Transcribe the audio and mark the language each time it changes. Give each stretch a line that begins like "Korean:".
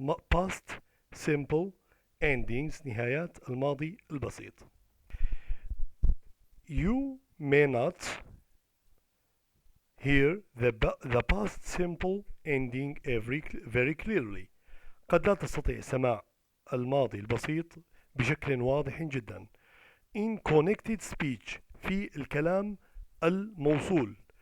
English: Past simple endings,
Arabic: نهايات الماضي البسيط.
English: You may not hear the past simple ending very clearly.
Arabic: قد لا تستطيع سماع الماضي البسيط بشكل واضح جدا.
English: In connected speech
Arabic: في الكلام الموصول.